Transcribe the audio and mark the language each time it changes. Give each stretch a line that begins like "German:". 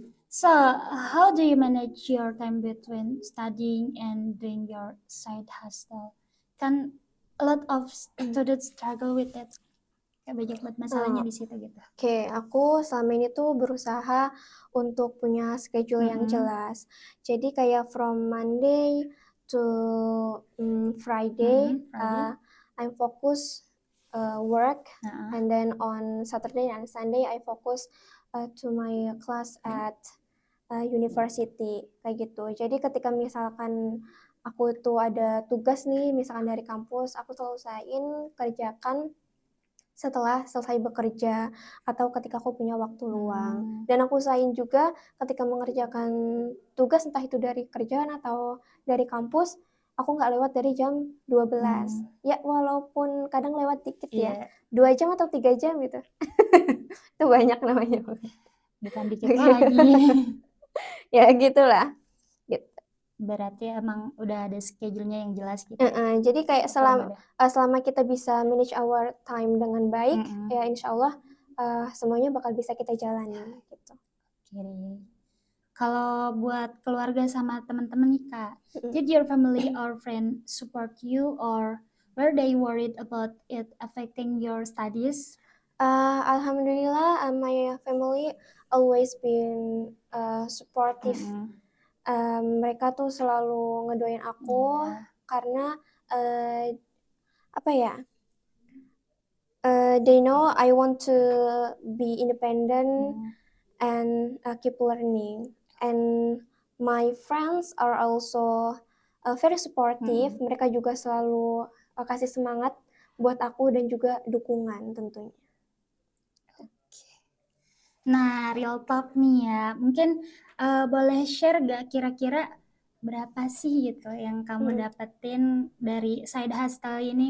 English: So, how do you manage your time between studying and doing your side hustle? Kan a lot of students struggle with it.
Indonesian: Kayak banyak banget masalahnya Uh, di situ gitu. Oke, aku selama ini tuh berusaha untuk punya schedule yang Mm-mm. jelas. Jadi kayak
English: from Monday to Friday, Mm-mm. Friday. I'm focus work,
Indonesian: Nah,
English: and then on Saturday and Sunday I focus to my class at university
Indonesian: kayak gitu. Jadi ketika misalkan aku tuh ada tugas nih, misalkan dari kampus, aku selalu usahain kerjakan setelah selesai bekerja atau ketika aku punya waktu luang. Dan aku usahain juga ketika mengerjakan tugas entah itu dari kerjaan atau dari kampus, aku nggak lewat dari jam 12. Ya walaupun kadang lewat dikit ya, iya, 2 jam atau 3 jam gitu. Itu banyak namanya. bukan dikit lagi. Ya gitulah. Gitu. Berarti emang udah ada schedule-nya yang jelas gitu ya. Jadi kayak Aturan udah. selama kita bisa
English: manage our time
Indonesian: dengan baik, Mm-mm. ya insya Allah semuanya bakal bisa kita jalani gitu. Oke. Kalau buat keluarga sama teman-teman nih Kak, Mm-mm.
English: did your family or friend support you or were they worried about it affecting your studies? Alhamdulillah, my family always been supportive. Mm-mm.
Indonesian: Mereka tuh selalu ngedoain aku Iya. karena apa ya?
English: They know I want to be independent and keep learning. And my friends are also very supportive. Mm-mm.
Indonesian: Mereka juga selalu kasih semangat buat aku dan juga dukungan tentunya. Nah,
English: real talk
Indonesian: nih ya, mungkin boleh share gak kira-kira berapa sih gitu yang kamu Hmm. dapetin dari side hustle ini?